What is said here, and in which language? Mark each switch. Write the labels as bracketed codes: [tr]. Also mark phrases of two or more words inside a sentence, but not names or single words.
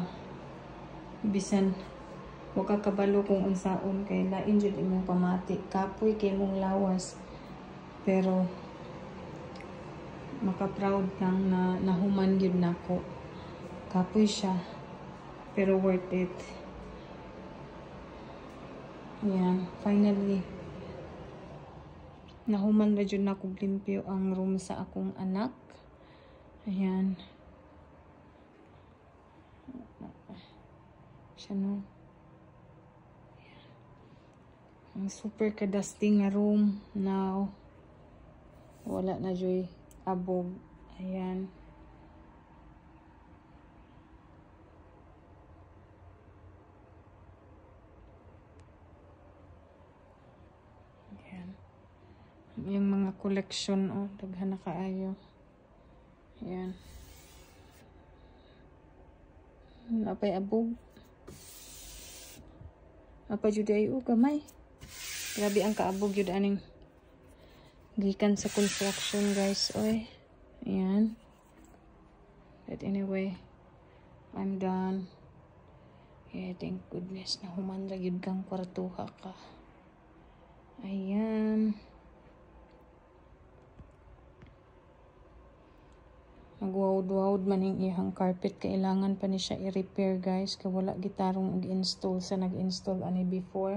[ceb] Bisan wa ka kabalo kung unsaon kay lain jud imong pamati, kapoy kay mong lawas, pero maka-proud kang na nahuman gyud nako. Kapoy siya pero [en] worth it. [ceb] Ayan, finally nahuman na dyan ako limpyo ang room sa akong anak. Ayan. Siya no. Ayan. Ang super ka-dusty nga room now. Wala na dyan abog. [tl] Ayan. Yung mga collection, [ceb] oh, daghan na kaayo. Ayan. Napay abog. Apa jud ay gamay. Grabe ang kaabog jud aning gikan sa construction, guys. Oy. [en] Ayan. But anyway, I'm done. [ceb] Yeah, [en] thank goodness [ceb] na human ra gyud kang kwartuha ka. Ayan. Nagwawd-wawd man yung ihang carpet. Kailangan pa ni siya i-repair, guys. Kaya wala gitarong i-install sa nag-install ani before.